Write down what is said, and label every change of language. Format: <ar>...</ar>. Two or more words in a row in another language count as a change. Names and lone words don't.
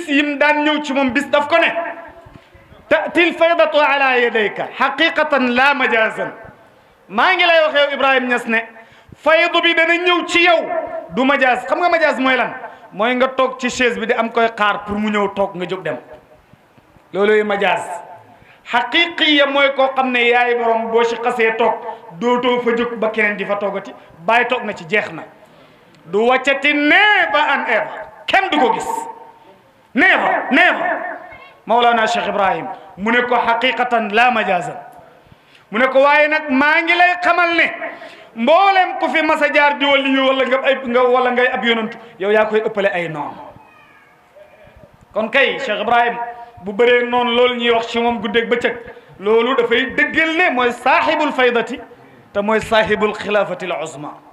<wo>yim daan ñëw ci moom bis daf ko ne</wo> <ar>تأتي الفيضة على يديك حقيقة لا مجازا</ar> <wo>maa ngi lay wax yow Ibrahim Niass ne faydu bi dana ñëw ci yow du majaz xam nga majaz mooy lan mooy nga toog ci chaise bi di am koy xaar pour mu ñëw toog nga jóg dem looloy majaz haqiqiya mooy koo xam ne yaay borom boo ci xasee toog dootoo fa jóg ba keneen di fa toogati bàyyi toog na ci jeex na du wàccati</wo> <en>never and ever</en> <wo>kenn du ko gis never Mawlana Cheikh Ibrahim mu ne ko</wo> <ar>حقيقة لا مجازا</ar> <wo>mu ne ko waaye nag maa ngi lay xamal ne mboolem ku fi masa jaar di waliyu wala ngay ab yonantu yow yaa koy ëppale ay noon kon kay Cheikh Ibrahim bu bëree noonu loolu ñuy wax ci moom guddeeg bëccëg loolu dafay dëggal ne mooy</wo> <ar>صاحب الفيضة</ar> <wo>te mooy</wo> <ar>صاحب الخلافة العظمى</ar>